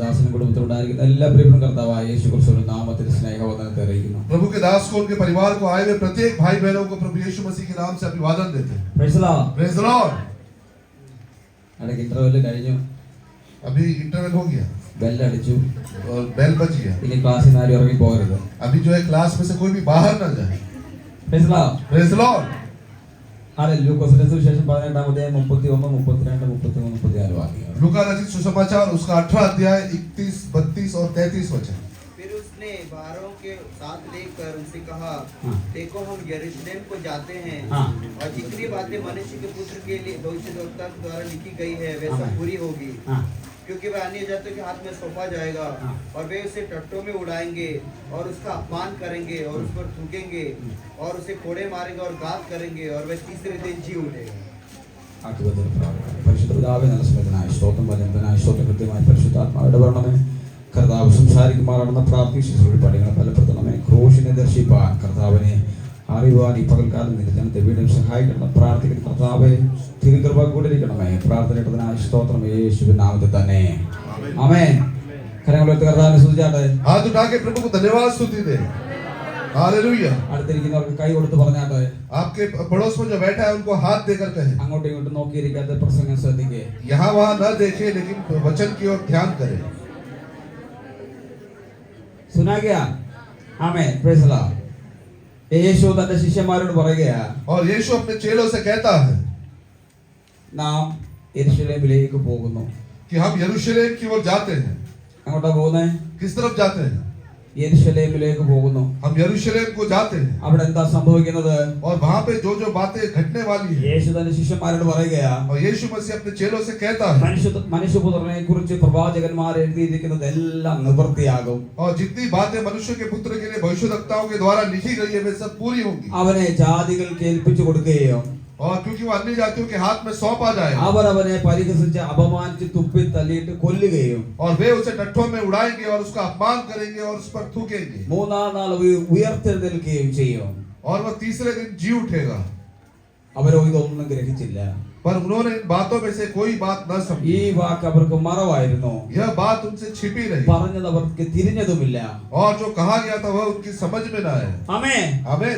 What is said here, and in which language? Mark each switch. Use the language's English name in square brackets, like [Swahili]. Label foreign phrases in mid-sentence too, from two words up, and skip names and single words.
[Hindi] प्रभु के दास को, उनके परिवार को, आए हुए प्रत्येक भाई बहनों को प्रभु यीशु मसीह के नाम से अभिवादन देते हैं। [English] Praise the Lord. [Hindi] अभी इंटरवल हो गया, [Malayalam] बेल अടിച്ചു [Hindi] और बेल बज गया। [Malayalam] ഇനി ക്ലാസ്സിൽ ആരും ഇറങ്ങി പോകരുത്। [Hindi] अभी जो है क्लास में से कोई भी बाहर ना जाए। [English] Praise the Lord. Praise the Lord. [Malayalam] ഹാലേലൂയാ. ലൂക്കാസ് സുവിശേഷം 18 അധ്യായം 31 32 33 34 വാക്യങ്ങൾ। [Hindi] लूका रचित सुसमाचार उसका 18 अध्याय 31 32 और 33 वचन। फिर उसने 12 के साथ लेकर उनसे कहा, देखो हम यरूशलेम को जाते हैं और जितनी बातें मनुष्य के पुत्र के लिए भविष्यद्वक्ता द्वारा लिखी गई है वे सब पूरी होगी, क्योंकि वह अन्य जातियों के हाथ में सौंपा जाएगा और वे उसे टट्टों में उड़ाएंगे और उसका अपमान करेंगे और उस पर थूकेंगे और उसे कोड़े मारेंगे और घात करेंगे और वह तीसरे दिन जी उठेगा। [Malayalam] പരിശുദ്ധ പിതാവേ, നല്ല സമയത്തിനായി സ്തോത്രം, വചനത്തിനായി സ്തോത്രം. കൃത്യമായി പരിശുദ്ധാത്മാവിന്റെ ഭരണമേ കർത്താവ് സംസാരിക്കുമാറാണെന്ന പ്രാർത്ഥിച്ചു പടികളെ ഫലപ്പെടുത്തണമേ. ക്രൂശിനെ ദർശിപ്പാൻ കർത്താവിനെ അറിയുവാൻ ഈ പകൽക്കാലം ജനത്തെ വീണ്ടും സഹായിക്കണം പ്രാർത്ഥിക്കുന്ന കർത്താവെ തിരുകൃപ കൂടിയിരിക്കണമേ. പ്രാർത്ഥനയിട്ടതിനായി സ്തോത്രം യേശുവിൻ നാമത്തിൽ തന്നെ ആമേൻ. കരങ്ങളുയർത്തി കർത്താവിനെ സ്തുതിച്ചാട്ടെ. [Hindi] हाथ उठा के प्रभु को धन्यवाद स्तुति दे। हालेलुया। [Malayalam] അടുത്തിരിക്കുന്നവർക്ക് കൈ കൊടുത്ത് പറഞ്ഞാട്ടെ. [Hindi] आपके पड़ोस में जो बैठा है उनको हाथ देकर कहे। [Malayalam] അങ്ങോട്ടും ഇങ്ങോട്ടും നോക്കിയിരിക്കാതെ പ്രസംഗം ശ്രദ്ധിക്കുക. [Hindi] यहाँ वहाँ न देखे लेकिन वचन की ओर ध्यान करे। सुना गया? आमेन। [English] Praise the Lord. [Malayalam] യേശു തന്റെ ശിഷ്യന്മാരോട് പറയുകയാ, [Hindi] और यीशु अपने चेलों से कहता है [Malayalam] നാം യെരുശലേമിലേക്ക് പോകുന്നു. [Hindi] कि हम यरूशलेम की ओर जाते हैं। [Malayalam] അങ്ങോട്ടാ പോകുന്നേ? [Hindi] किस तरफ जाते हैं? [Malayalam] യെരുശലേമിലേക്ക് പോകുന്നു. [Hindi] हम यरूशलेम को जाते हैं। [Malayalam] അവിടെ എന്താ സംഭവിക്കുന്നത്? [Hindi] और वहाँ पे जो जो बातें घटने वाली है, [Malayalam] യേശു തന്റെ ശിഷ്യന്മാരോട് പറയുകയാ, [Hindi] और यीशु मसीह अपने चेलों से कहता है [Malayalam] മനുഷ്യപുത്രനെ കുറിച്ച് പ്രവാചകന്മാർ എഴുതിയിരിക്കുന്നത് എല്ലാം നിവൃത്തിയാകും. [Hindi] और जितनी बातें मनुष्य के पुत्र के लिए भविष्यद्वक्ताओं के द्वारा लिखी गई है वे सब पूरी होंगी। [Malayalam] അവനെ ജാതികൾക്ക് ഏൽപ്പിച്ചു കൊടുക്കുകയും [Hindi] और क्योंकि वो अन्य जातियों के हाथ में सौंपा जाएगा, [Malayalam] അവർ അവനെ പരിഹസിച്ച് അപമാനിച്ച് തുപ്പി തല്ലിയിട്ട് കൊല്ലുകയും [Hindi] और वे उसे टट्ठों में उड़ाएंगे और उसका अपमान करेंगे और उस पर थूकेंगे, [Malayalam] മൂന്നാം നാൾ ഉയർത്തെഴുന്നേൽക്കുകയും ചെയ്യും. [Hindi] और वह तीसरे दिन जी उठेगा। [Malayalam] അവരോ ഇതൊന്നും ഗ്രഹിച്ചില്ല. [Hindi] पर उन्होंने इन बातों में से कोई बात न [Malayalam] ഈ [Hindi] समझी। [Malayalam] വാക്ക് അവർക്ക് മറവായിരുന്നു. [Hindi] यह बात उनसे छिपी रही [Malayalam] പറഞ്ഞത് അവർക്ക് തിരിഞ്ഞതുമില്ല. [Hindi] और जो कहा गया था वह उनकी समझ में न आया। [Malayalam] ആമേൻ. [Hindi] आमीन।